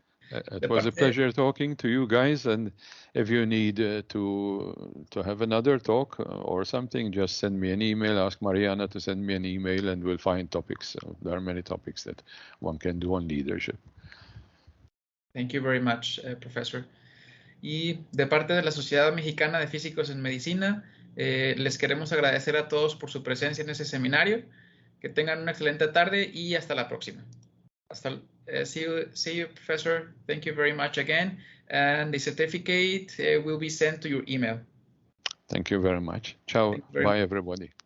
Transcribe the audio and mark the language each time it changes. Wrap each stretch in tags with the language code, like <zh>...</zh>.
<en>It was a pleasure talking to you guys. And if you need to have another talk or something, just send me an email. Ask Mariana to send me an email, and we'll find topics. There are many topics that one can do on leadership. Thank you very much, Professor.</en> <es>Y de parte de la Sociedad Mexicana de Físicos en Medicina, les queremos agradecer a todos por su presencia en este seminario. Que tengan una excelente tarde y hasta la próxima.</es> <en>See you, Professor. Thank you very much again. And the certificate will be sent to your email. Thank you very much. Ciao. Bye, everybody.</en>